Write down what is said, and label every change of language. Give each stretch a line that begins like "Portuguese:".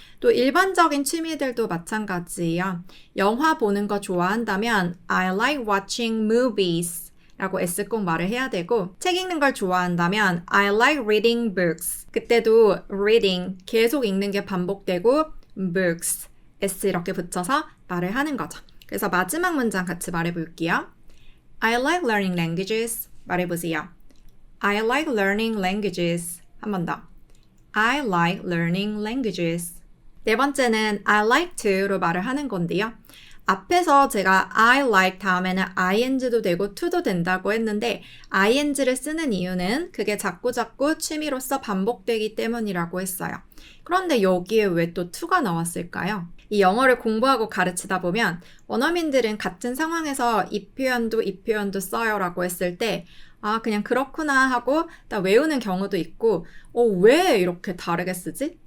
Korean: 또 일반적인 취미들도 마찬가지예요. 영화 보는 거 좋아한다면
English: I like watching movies
Korean: 라고 S 꼭 말을 해야 되고 책 읽는 걸 좋아한다면
English: I like reading books.
Korean: 그때도 reading 계속 읽는 게 반복되고 books S 이렇게 붙여서 말을 하는 거죠. 그래서 마지막 문장 같이 말해볼게요.
English: I like learning languages.
Korean: 말해보세요.
English: I like learning languages.
Korean: 한 번 더.
English: I like learning languages.
Korean: 네 번째는
English: I like to
Korean: 로 말을 하는 건데요. 앞에서 제가 I like 다음에는 ing도 되고 to도 된다고 했는데 ing를 쓰는 이유는 그게 자꾸 취미로서 반복되기 때문이라고 했어요. 그런데 여기에 왜 또 to가 나왔을까요? 이 영어를 공부하고 가르치다 보면 원어민들은 같은 상황에서 이 표현도 써요 라고 했을 때 그냥 그렇구나 하고 다 외우는 경우도 있고 왜 이렇게 다르게 쓰지?